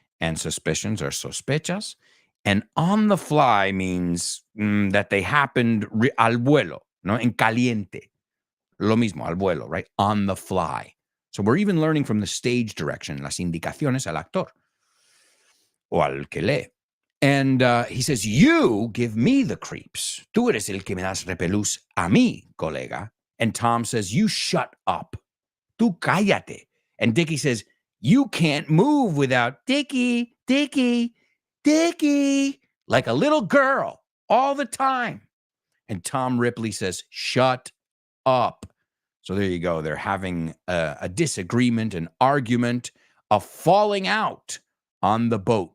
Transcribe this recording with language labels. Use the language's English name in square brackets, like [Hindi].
[English] And suspicions are sospechas. And on the fly means that they happened al vuelo, no? [Spanish] En caliente. Lo mismo, al vuelo, right? On the fly. [English] So we're even learning from the stage direction, las indicaciones al actor. O al que lee. And he says, you give me the creeps. [Spanish] Tú eres el que me das repelús a mí, colega. [English] And Tom says, you shut up. Tú cállate. And Dickie says, you can't move without Dickie, Dickie, Dickie, like a little girl all the time. And Tom Ripley says, shut up. So there you go. They're having a disagreement, an argument, a falling out on the boat.